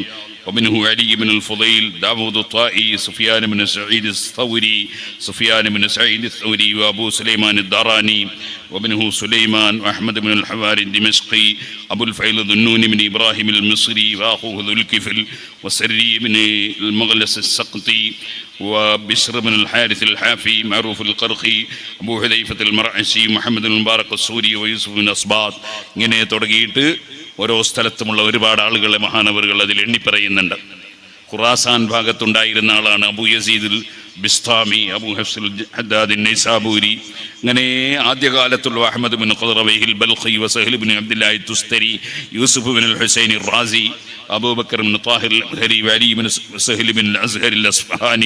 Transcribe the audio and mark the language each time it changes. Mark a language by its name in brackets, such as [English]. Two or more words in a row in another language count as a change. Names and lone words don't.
[Arabic] وابنه علي بن الفضيل داود الطائي سفيان بن سعيد الثوري سفيان بن سعيد الثوري وأبو سليمان الداراني وابنه سليمان وأحمد بن الحواري الدمشقي أبو الفيل ذنون بن إبراهيم المصري وأخوه ذو الكفل وسري بن المغلس السقطي وبشر بن الحارث الحافي معروف القرخي أبو حذيفة المرعشي محمد المبارك السوري ويوسف بن أصباط. [Malayalam] ഇങ്ങനെ തുടങ്ങിയിട്ട് ഓരോ സ്ഥലത്തുമുള്ള ഒരുപാട് ആളുകളെ മഹാനവറുകൾ അതിൽ എണ്ണി പറയുന്നുണ്ട്. ഖുറാസാൻ ഭാഗത്തുണ്ടായിരുന്ന ആളാണ് അബൂ യസീദുൽ ബിസ്താമി, അബൂ ഹഫ്സുൽ ഹദ്ദാദ് നൈസാബൂരി. അങ്ങനെ ആദ്യകാലത്തുള്ള അഹ്മദ് ബിൻ ഖുറവൈഹിൽ ബൽഖി വസഹൽ ബിൻ അബ്ദുല്ലാഹി തുസ്തരി യൂസുഫ് ബിൻ ഹുസൈൻ റാസി അബൂബക്കർ ബിൻ താഹിർ അൽ-അസ്ഹരി അലി ബിൻ സഹൽ ബിൻ അസ്ഹർ അൽ-അസ്ഫഹാനി.